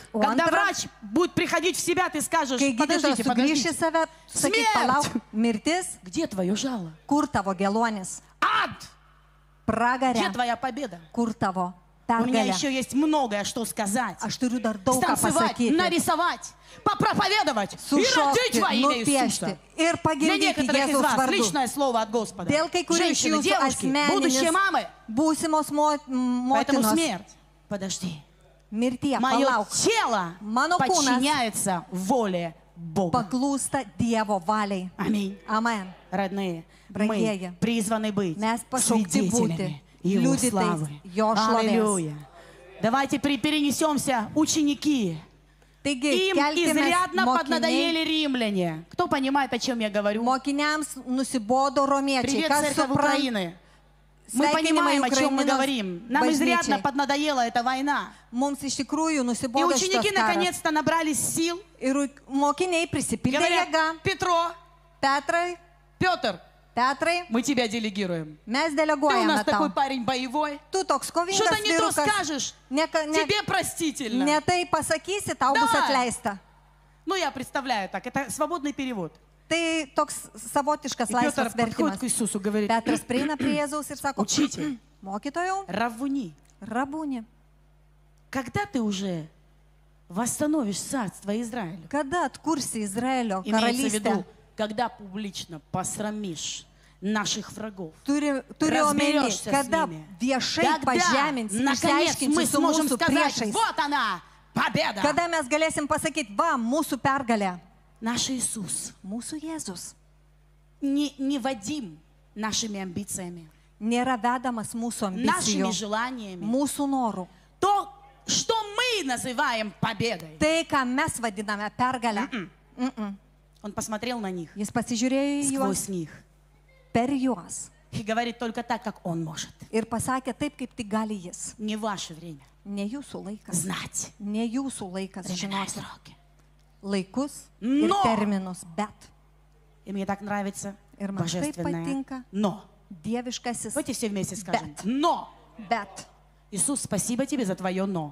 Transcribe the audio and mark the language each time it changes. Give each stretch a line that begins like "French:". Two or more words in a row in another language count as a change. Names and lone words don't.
Lithuanian: O
Russian: когда
Lithuanian: antra,
Russian: врач будет приходить в себя, ты скажешь,
Lithuanian: Kai gydytojas
Russian: подождите,
Lithuanian: sugrįš į
Russian: подождите,
Lithuanian: save, sakyk,
Russian: Smėrt!
Lithuanian: palauk, mirtis,
Russian: где твое жало?
Lithuanian: kur tavo geluonis,
Russian: Ад! Где
Lithuanian: pragarė,
Russian: твоя победа?
Lithuanian: kur tavo
Russian: У меня
Lithuanian: pergalė.
Russian: еще есть многое, что сказать.
Lithuanian: Aš turiu dar daug ką
Russian: Станцевать,
Lithuanian: pasakyti.
Russian: нарисовать, попроповедовать и родить
Lithuanian: Sušokti,
Russian: во имя
Lithuanian: nupiešti
Russian: Иисуса.
Lithuanian: ir
Russian: Для
Lithuanian: pagimdyti
Russian: некоторых из
Lithuanian: Jėzaus
Russian: вас
Lithuanian: vardu.
Russian: личное слово от Господа.
Lithuanian: Dėl kai kurių iš
Russian: Женщины,
Lithuanian: jūsų
Russian: девушки, будущие
Lithuanian: asmeninis
Russian: мамы.
Lithuanian: būsimos
Russian: Поэтому
Lithuanian: motinos
Russian: смерть, подожди.
Lithuanian: mirtie,
Russian: Мое
Lithuanian: palauk,
Russian: тело
Lithuanian: Mano kūnas
Russian: подчиняется воле Бога.
Lithuanian: paklūsta Dievo valiai.
Russian: Аминь.
Lithuanian: Amen.
Russian: Родные,
Lithuanian: Brangieji,
Russian: мы призваны быть
Lithuanian: mes pašaukti
Russian: свидетелями
Lithuanian: būti
Russian: Его
Lithuanian: liudytais
Russian: славы.
Lithuanian: jo šlovės.
Russian: Аллилуйя. Давайте перенесемся, ученики.
Lithuanian: Taigi,
Russian: Им
Lithuanian: kelkimės
Russian: изрядно
Lithuanian: mokiniai.
Russian: поднадоели римляне. Кто понимает, о чем я говорю?
Lithuanian: Mokiniams nusibodo romiečiai.
Russian: Привет,
Lithuanian: Kas
Russian: церковь
Lithuanian: supranta?
Russian: Украины. Мы
Lithuanian: Sveikinimai
Russian: понимаем, о чем мы
Lithuanian: Ukrainos
Russian: говорим. Нам изрядно
Lithuanian: bažnyčiai.
Russian: поднадоела эта война.
Lithuanian: Mums iš tikrųjų
Russian: И
Lithuanian: nusibodo
Russian: ученики
Lithuanian: šitas karas.
Russian: наконец-то набрались сил.
Lithuanian: Ir mokiniai prisipildė
Russian: Говорят,
Lithuanian: jėgą.
Russian: Петро,
Lithuanian: Petrai,
Russian: Петр,
Lithuanian: Petrai,
Russian: мы тебя делегируем.
Lithuanian: mes
Russian: Ты у
Lithuanian: deleguojame
Russian: нас такой
Lithuanian: tau.
Russian: парень боевой.
Lithuanian: Tu toks kovingas
Russian: Что-то не то
Lithuanian: vyrukas.
Russian: скажешь.
Lithuanian: Ne
Russian: Тебе простительно.
Lithuanian: tai pasakysi, tau bus
Russian: Давай.
Lithuanian: atleista.
Russian: Ну, я представляю так. Это свободный перевод.
Lithuanian: Tai toks savotiškas
Russian: И Петр
Lithuanian: laisvas
Russian: подходит к
Lithuanian: vertimas.
Russian: Иисусу, говорит,
Lithuanian: Petras prieina prie Jėzaus ir sako,
Russian: Учитель,
Lithuanian: mokytojau,
Russian: Равуни,
Lithuanian: rabūni,
Russian: когда ты уже восстановишь царство Израиля?
Lithuanian: kada atkursi Izraelio
Russian: Имеется в виду,
Lithuanian: karalystę?
Russian: когда публично посрамишь наших врагов.
Lithuanian: Turi omeny,
Russian: Разберешься с
Lithuanian: kada
Russian: ними.
Lithuanian: viešai
Russian: Когда,
Lithuanian: pažeminsi,
Russian: наконец, мы
Lithuanian: išsiaiškinsi su
Russian: сможем
Lithuanian: mūsų
Russian: сказать,
Lithuanian: priešais.
Russian: вот она, победа.
Lithuanian: Kada mes galėsim pasakyti, va, mūsų pergalė,
Russian: Наш Иисус
Lithuanian: mūsų Jėzus
Russian: не Вадим нашими амбициями,
Lithuanian: nėra vedamas mūsų
Russian: нашими
Lithuanian: ambicijų,
Russian: желаниями.
Lithuanian: mūsų norų.
Russian: То, что мы называем победой.
Lithuanian: Tai, ką mes vadiname pergalę.
Russian: Он посмотрел на них,
Lithuanian: Jis pasižiūrėjo į juos
Russian: сквозь них.
Lithuanian: per juos
Russian: И говорит только так, как Он может.
Lithuanian: ir pasakė taip, kaip tik gali jis.
Russian: Не ваше время
Lithuanian: Ne jūsų laikas.
Russian: знать
Lithuanian: Ne jūsų laikas
Russian: времена и
Lithuanian: žinoti
Russian: сроки.
Lithuanian: laikus ir
Russian: Но!
Lithuanian: terminus, bet
Russian: И мне так нравится
Lithuanian: Ir man taip
Russian: божественное
Lithuanian: patinka.
Russian: «но».
Lithuanian: dieviškasis
Russian: Давайте все вместе скажем
Lithuanian: Bet.
Russian: «но».
Lithuanian: bet.
Russian: Иисус, спасибо тебе за твое «но».